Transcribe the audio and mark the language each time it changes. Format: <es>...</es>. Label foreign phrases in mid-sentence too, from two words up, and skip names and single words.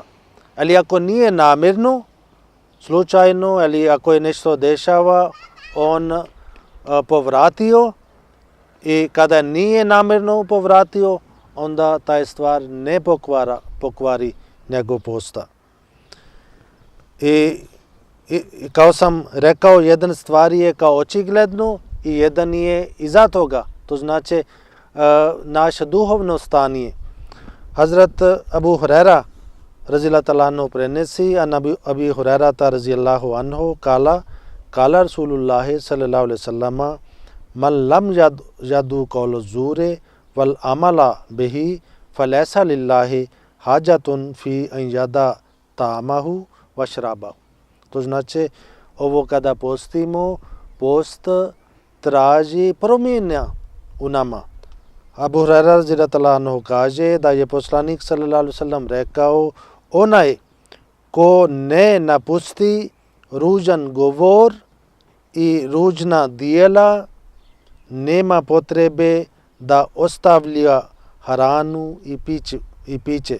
<bs>Ali ako nije namjerno, slučajno, ili ako je nešto dešava, on povratio i kada nije namjerno povratio, onda taj stvar ne pokvari njegov posta. I kao sam rekao, jedan stvar je kao očigledno i jedan je iza toga. To znači naše duhovno stanje.</bs> <ar>حضرة أبو هريرة رضي الله تعالى عنه prenesi، عن أبي هريرة رضي الله عنه قال رسول الله صلى الله عليه وسلم من لم يدع قول الزور والعمل به فليس لله حاجة في أن يدع طعامه وشرابه.</ar> <bs>To znači, ovo kada postimo, post traži promjena u nama. Abu Hurajra</bs> <ar>رضي الله تعالى عنه</ar> <bs>kaže da je poslanik</bs> <ar>صلى الله عليه وسلم</ar> <bs>rekao, onaj ko ne napusti ružan govor i ružna djela, nema potrebe da ostavlja hranu i piće.</bs>